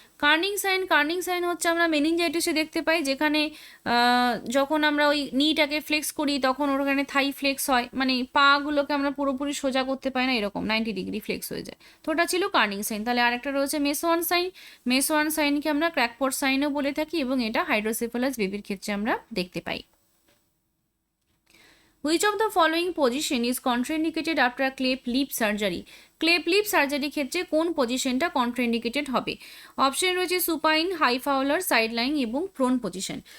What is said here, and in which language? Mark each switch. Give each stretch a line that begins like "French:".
Bangla: কার্নিং sign, কার্নিং sign হচ্ছে আমরা মেনিনজাইটিসে দেখতে পাই, যেখানে যখন আমরা ওই নিটাকে ফ্লেক্স করি তখন ওখানে থাই ফ্লেক্স হয়, মানে পাগুলোকে আমরা পুরোপুরি সোজা করতে পারি না, এরকম 90 ডিগ্রি ফ্লেক্স হয়ে যায়, তো ওটা ছিল কার্নিং সাইন। তাহলে আরেকটা রয়েছে মেসোয়ান সাইন, মেসোয়ান সাইনকে আমরা ক্র্যাকপট সাইনও বলে থাকি এবং এটা হাইড্রোসেফালাস বেবির ক্ষেত্রে আমরা দেখতে পাই।
English: Which of the following position is contraindicated after a cleft lip surgery?
Bangla: Cleft lip surgery ক্ষেত্রে কোন পজিশনটা কন্ট্রাইন্ডিকেটেড হবে? অপশন রয়েছে supine, high Fowler, side lying এবং প্রোন পজিশন।